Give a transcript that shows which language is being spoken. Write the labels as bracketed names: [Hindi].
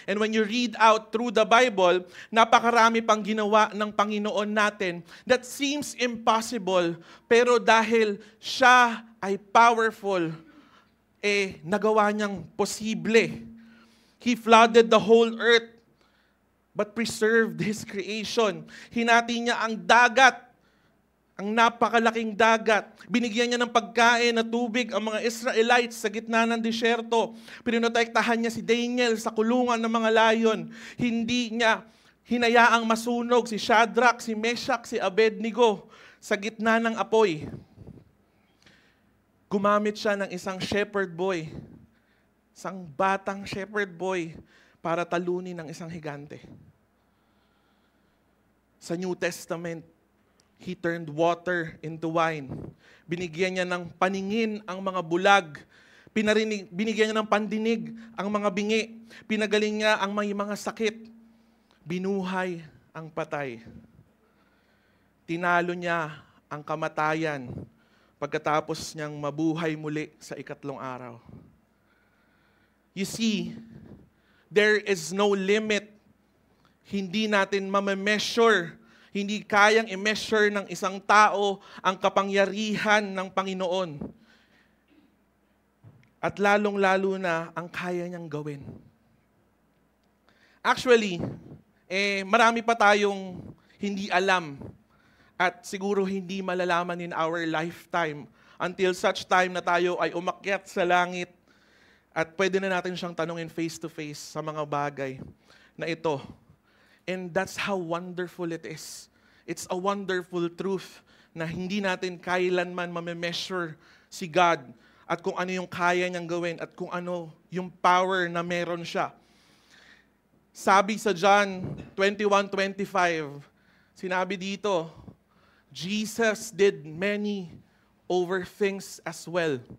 [English] And when you read out through the Bible, [Filipino] napakarami pang ginawa ng Panginoon natin [English] that seems impossible, [Filipino] pero dahil siya ay powerful, nagawa niyang posible. [English] He flooded the whole earth, but preserved His creation. [Filipino] Hinati niya ang dagat, ang napakalaking dagat. Binigyan niya ng pagkain na tubig ang mga Israelites sa gitna ng disyerto. Pinotektahan niya si Daniel sa kulungan ng mga layon. Hindi niya hinayaang masunog si Shadrach, si Meshach, si Abednego sa gitna ng apoy. Gumamit siya ng isang shepherd boy, isang batang shepherd boy, para talunin ng isang higante. [English] Sa New Testament, He turned water into wine. [Filipino] Binigyan niya ng paningin ang mga bulag. Binigyan niya ng pandinig ang mga bingi. Pinagaling niya ang may mga sakit. Binuhay ang patay. Tinalo niya ang kamatayan pagkatapos niyang mabuhay muli sa ikatlong araw. [English] You see, there is no limit. [Filipino] Hindi natin ma-measure, hindi kayang i-measure ng isang tao ang kapangyarihan ng Panginoon. At lalong-lalo na ang kaya niyang gawin. Actually, marami pa tayong hindi alam at siguro hindi malalaman [English] in our lifetime until such time [Filipino] na tayo ay umakyat sa langit at pwede na natin siyang tanungin face-to-face sa mga bagay na ito. [English] And that's how wonderful it is. It's a wonderful truth [Filipino] na hindi natin kailanman ma-measure si God at kung ano yung kaya niyang gawin at kung ano yung power na meron siya. Sabi sa John 21:25, sinabi dito, [English] Jesus did many over things as well.